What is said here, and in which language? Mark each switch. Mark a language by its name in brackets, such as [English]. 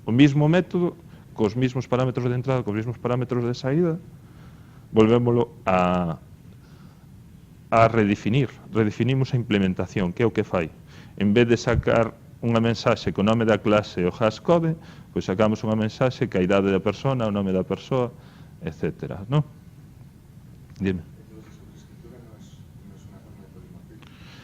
[Galician] O mismo método, cos mismos parámetros de entrada, cos mismos parámetros de saída, volvémolo a redefinir. Redefinimos a implementación, que é o que fai. En vez de sacar unha mensaxe co nome da clase e o hashcode, pois sacamos unha mensaxe que a idade da persona, o nome da persoa, etc. [Spanish] ¿No? Dime. Entonces, la sobreescritura no es una forma de polimorfismo.